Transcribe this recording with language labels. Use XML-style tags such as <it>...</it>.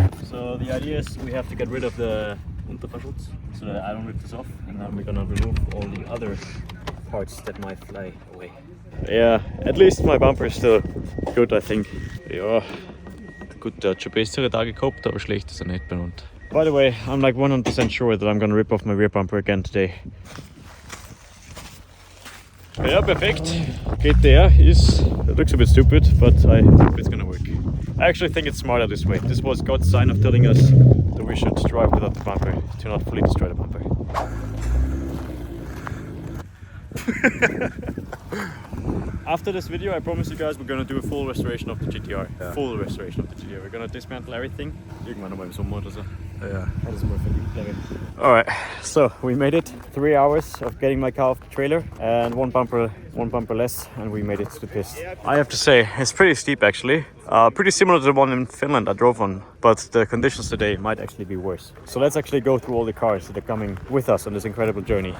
<en>So the idea is we have to get rid of the Unterverschutz so that I don't rip this off, and then we're gonna remove all the other parts that might fly away. Yeah, at least my bumper is still good, I think.</en> <de>Ja, gut, der hat schon bessere Tage gehabt, aber schlecht ist er nicht benannt.</de> <en>By the way, I'm like 100% sure that I'm gonna rip off my rear bumper again today. Yeah, perfect. GTR is, it looks a bit stupid, but I hope it's gonna work. I actually think it's smarter this way. This was God's sign of telling us that we should drive without the bumper to not fully destroy the bumper. After this video, I promise you guys we're gonna do a full restoration of the GTR. Yeah. Full restoration of the GTR. We're gonna dismantle everything.</en> <de>Irgendwann nochmal im Sommer oder so. Ja. Das ist mal verdient, glaube ich.</de> <en>Alright, so we made it. 3 hours of getting my car off the trailer and one bumper less, and we made it to the pist. I have to say, it's pretty steep actually. Pretty similar to the one in Finland I drove on, but the conditions today might actually be worse. So let's actually go through all the cars that are coming with us on this incredible journey.</en>